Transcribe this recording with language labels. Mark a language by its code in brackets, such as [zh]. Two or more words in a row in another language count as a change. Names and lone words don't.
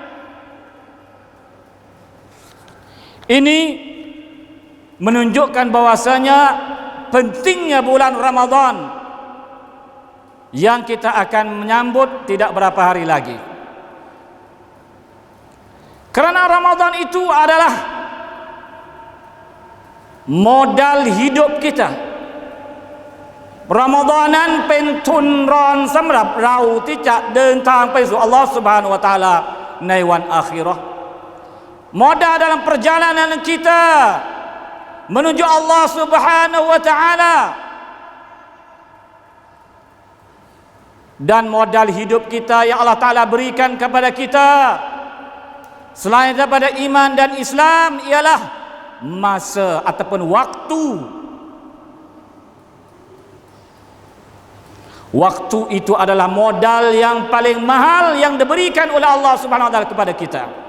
[ms] Ini menunjukkan bahwasanya pentingnya bulan Ramadan yang kita akan menyambut tidak berapa hari lagi. Kerana Ramadan itu adalah modal hidup kita. [th] Ramadan นั้นเป็นทุนรอนสำหรับเราที่จะเดินทางไปสู่อัลลอฮฺ [ar] سبحانه وتعالى [th] ในวันอาคิเราะห์ [ms] Modal dalam perjalanan kita menuju Allah [ar] سبحانه وتعالى [ms] dan modal hidup kita yang Allah Taala berikan kepada kita selain daripada iman dan Islam ialah masa ataupun waktu Waktu itu adalah modal yang paling mahal yang diberikan oleh Allah [ar] سبحانه وتعالى [ms] kepada kita.